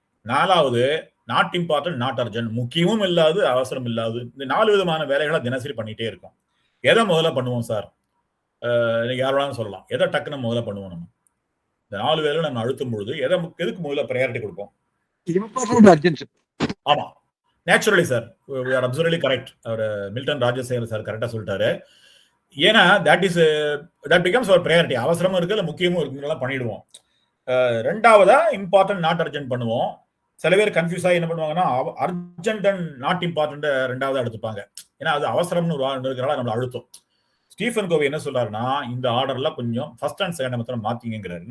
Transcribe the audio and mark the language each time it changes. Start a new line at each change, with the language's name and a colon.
Tamil: நாலாவது not important not urgent, முக்கியமும் இல்லாது அவசரம் இல்லாது. இந்த 4 விதமான வேலைகளை தினசரி பண்ணிட்டே இருக்கும். எதை முதல்ல பண்ணுவோம் சார்? இன்னைக்கு யாரோட சொல்லலாம். எதை டக்குன்னு முதல்ல பண்ணுவோம்? நம்ம இந்த 4 வேலை நம்ம அழுத்தும் பொழுது எதுக்கு முதல்ல ப்ரையாரிட்டி கொடுப்போம்? Important urgent. ஆமா,
English: Naturally sir, we are absolutely correct.
Tamil: Our Milton Rajasekar sir கரெக்டா சொல்லிட்டாரு. ஏன்னா
English: that becomes our priority.
Tamil: அவசரமும் இருக்கு, இல்லை முக்கியமும் இருக்குங்கிறதெல்லாம் பண்ணிடுவோம். ரெண்டாவதா இம்பார்ட்டன்ட் நாட் அர்ஜென்ட் பண்ணுவோம். சில பேர் கன்ஃபியூஸ் ஆகி என்ன பண்ணுவாங்கன்னா, அர்ஜென்ட் அண்ட் நாட் இம்பார்ட்டன்ட் ரெண்டாவது எடுத்துப்பாங்க. ஏன்னா அது அவசரம்னு இருக்கிறனால நம்மளை அழுத்தம். ஸ்டீஃபன் கோவி என்ன சொல்றாருன்னா, இந்த ஆர்டர்ல கொஞ்சம் ஃபர்ஸ்ட் அண்ட் செகண்ட் மாத்திரம் மாத்திங்கிறாரு.